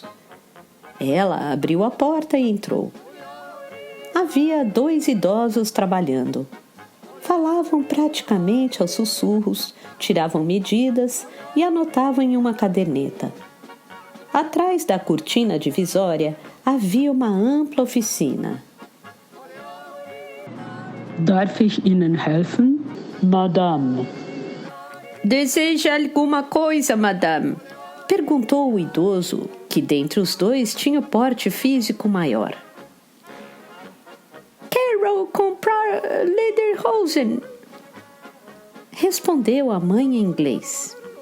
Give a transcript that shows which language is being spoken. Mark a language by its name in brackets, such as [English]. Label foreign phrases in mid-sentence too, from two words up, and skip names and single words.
[Portuguese] Ela abriu a porta e entrou. Havia 2 idosos trabalhando. Falavam praticamente aos sussurros, tiravam medidas e anotavam em uma caderneta. Atrás da cortina divisória havia uma ampla oficina. [German] Darf ich Ihnen helfen, Madame? [Portuguese] Deseja alguma coisa, madame? Perguntou o idoso, que dentre os dois tinha o porte físico maior. Quero comprar lederhosen, respondeu a mãe em inglês.